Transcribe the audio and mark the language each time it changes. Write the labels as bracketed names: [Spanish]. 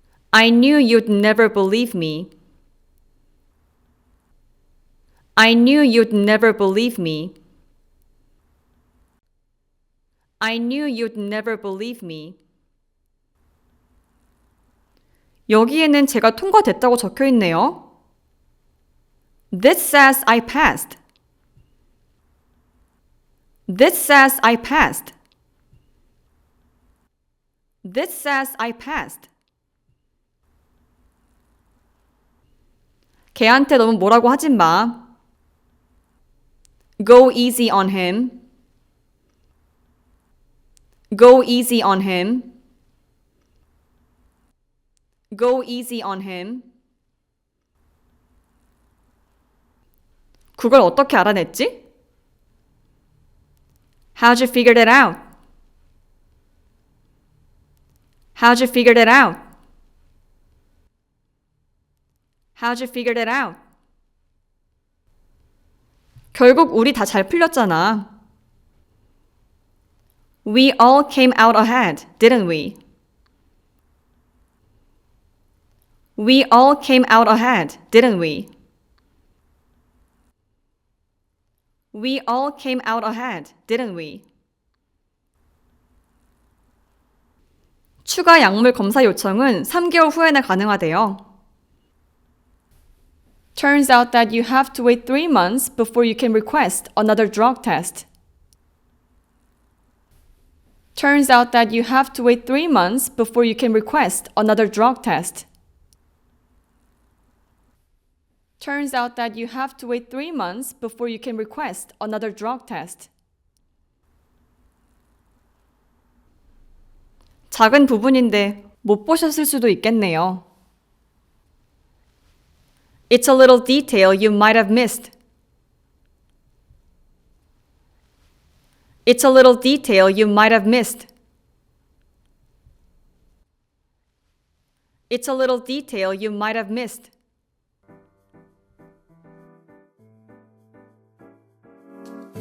[English] I knew you'd never believe me. I knew you'd never believe me. I knew you'd never believe me. [Korean] 여기에는 제가 통과됐다고 적혀 있네요. [English] This says I passed. This says I passed. This says I passed. [Korean] 걔한테 너무 뭐라고 하진 마. [English] Go easy on him. Go easy on him. Go easy on him. [Korean] 그걸 어떻게 알아냈지? [English] How'd you figure that out? How'd you figure that out? How'd you figure that out? [Korean] 결국 우리 다 잘 풀렸잖아. [English] We all came out ahead, didn't we? We all came out ahead, didn't we? We all came out ahead, didn't we? [Korean] 추가 약물 검사 요청은 3개월 후에나 가능하대요. [English] Turns out that you have to wait 3 months before you can request another drug test. Turns out that you have to wait 3 months before you can request another drug test. Turns out that you have to wait 3 months before you can request another drug test. [Korean] 작은 부분인데 못 보셨을 수도 있겠네요. [English] It's a little detail you might have missed. It's a little detail you might have missed. It's a little detail you might have missed.